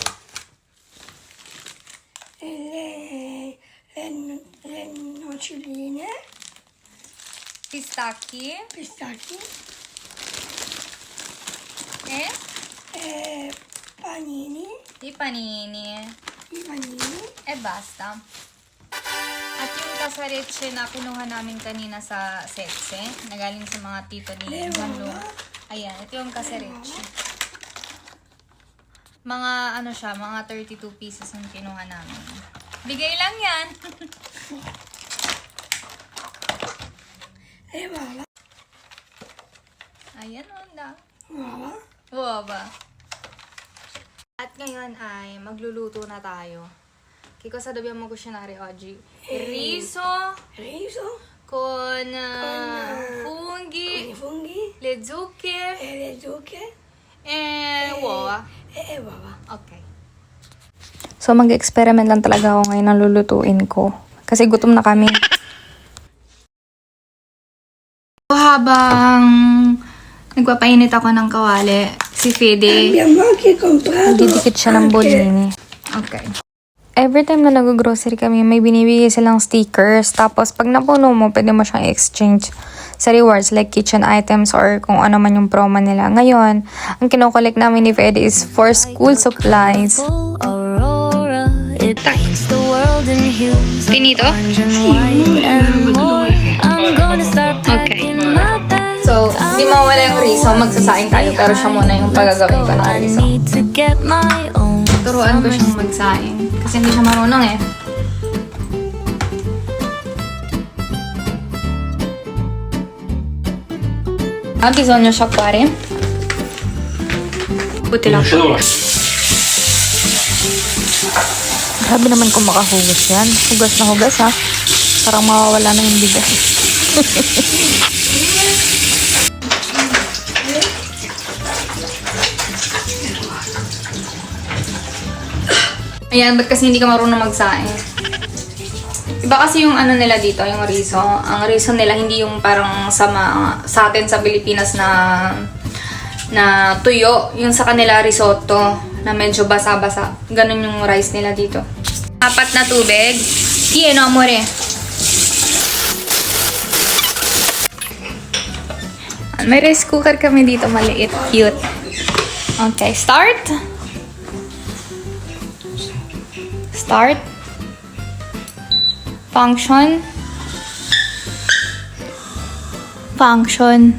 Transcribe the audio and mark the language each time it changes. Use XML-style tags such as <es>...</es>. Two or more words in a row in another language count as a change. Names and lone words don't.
<it>E le noccioline. Pistacchi. Pistacchi. E Panini. i panini. I panini. E basta.</it> <tl>At yung kasaretche na kinuha namin kanina sa Setse, nagaling sa mga tito ni Manlo. Ayan, ito yung kasaretche. Mga ano siya, mga 32 pieces ang kinuha namin. Bigay lang yan. Baba. Ayan, wala. Baba. Baba. At ngayon ay magluluto na tayo.</tl> <it>Che cosa dobbiamo cucinare oggi? Riso Riso. con funghi, I funghi. le zucche E le zucche. e uova. E uova. Ok.</it> <tl>So, mag-experiment lang talaga ako ngayon ng lulutuin ko. Kasi gutom na kami. Habang nagpapainit ako ng kawali, si Fede,</tl> <it>Abbiamo anche comprato.</it> <tl>Didikit siya ng bolini. okay.</tl> <en>Every time</en> <tl>na nag-grocery kami, may binibigay silang stickers. Tapos, pag napuno mo, pwede mo siyang exchange sa rewards</tl> <en>like kitchen items</en> <tl>or kung ano man yung promo nila. Ngayon, ang kinokollect namin ni Fede</tl> <en>is for school supplies.</en> <it>Finito? Okay.</it> <tl>So, di mawala yung riso. Magsasaing tayo. Pero siya muna yung pagagawin ko ng riso. Turuan ko siyang magsaing. Kasi hindi siya marunong eh.</tl> <it>Ha, bisogna sciacquare.</it> <tl>Buti lang. Grabe naman kung makahugas yan. Hugas na hugas ha. Parang mawawala na yung bigas. Ayan, ba't kasi hindi ka marunong magsaing? Iba kasi yung ano nila dito, yung riso. Ang riso nila hindi yung parang sa atin sa Pilipinas na tuyo. Yung sa kanila risotto na medyo basa-basa. Ganun yung rice nila dito. 4 na tubig.</tl> <it>Pieno, amore.</it> <tl>May rice cooker kami dito, maliit, cute.</tl> <en>Okay, start. Start. Function. Function.</en>